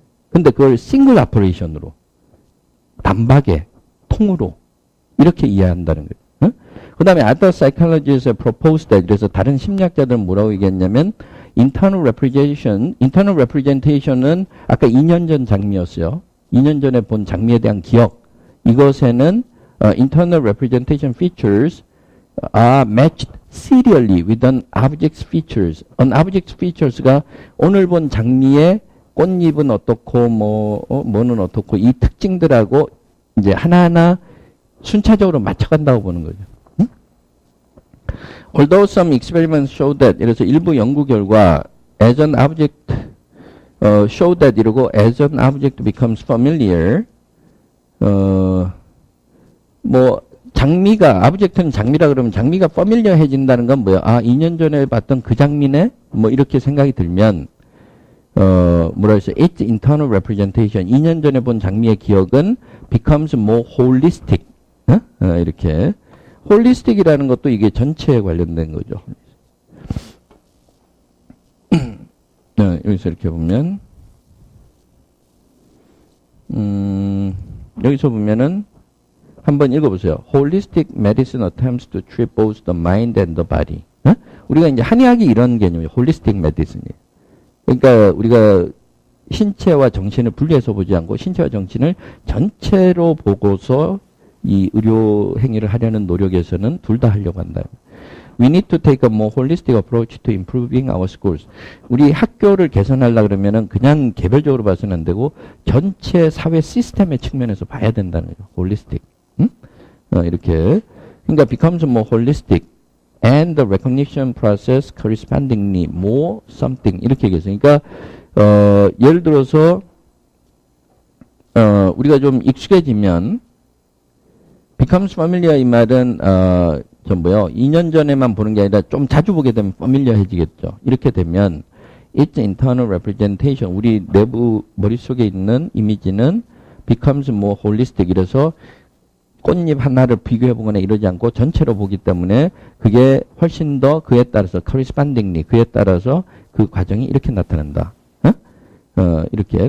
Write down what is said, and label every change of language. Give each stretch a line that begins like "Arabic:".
Korean: 근데 그걸 싱글 오퍼레이션으로 단박에 통으로 이렇게 이해한다는 거예요. 그 다음에
English: other psychologists have proposed that
Korean: 그래서 다른 심리학자들은 뭐라고 얘기했냐면 internal representation은 아까 2년 전 장미였어요. 2년 전에 본 장미에 대한 기억 이것에는
English: internal representation features are matched serially with an object's features.
Korean: an object's features가 오늘 본 장미의 꽃잎은 어떻고 뭐는 어떻고 이 특징들하고 이제 하나하나 순차적으로 맞춰간다고 보는 거죠.
English: Although some experiments show that
Korean: 그래서 일부 연구 결과
English: as an object show that
Korean: 이러고
English: as an object becomes familiar.
Korean: 뭐 장미가 object는 장미라 그러면 장미가 familiar해진다는 건 뭐야? 아, 2년 전에 봤던 그 장미네? 뭐 이렇게 생각이 들면 뭐라 했어?
English: Its internal representation.
Korean: 2년 전에 본 장미의 기억은
English: becomes more holistic.
Korean: 이렇게 holistic이라는 것도 이게 전체에 관련된 거죠. 여기서 이렇게 보면 여기서 보면은 한번 읽어보세요.
English: Holistic medicine attempts to treat both the mind and the body.
Korean: 우리가 이제 한의학이 이런 개념이에요.
English: Holistic medicine이에요.
Korean: 그러니까 우리가 신체와 정신을 분리해서 보지 않고 신체와 정신을 전체로 보고서 이 의료 행위를 하려는 노력에서는 둘 다 하려고 한다.
English: We need to take a more holistic approach to improving our schools.
Korean: 우리 학교를 개선하려고 그러면은 그냥 개별적으로 봐서는 안 되고 전체 사회 시스템의 측면에서 봐야 된다는 거죠. holistic. 이렇게.
English: 그러니까 becomes more holistic and the recognition process correspondingly more something
Korean: 이렇게 얘기했어요. 그러니까 예를 들어서 우리가 좀 익숙해지면 becomes familiar 이 말은 2년 전에만 보는 게 아니라 좀 자주 보게 되면 familiar해지겠죠. 이렇게 되면
English: its internal representation
Korean: 우리 내부 머릿속에 있는 이미지는
English: becomes more holistic
Korean: 이래서 꽃잎 하나를 비교해 보거나 이러지 않고 전체로 보기 때문에 그게 훨씬 더 그에 따라서 correspondingly 그에 따라서 그 과정이 이렇게 나타난다. 이렇게.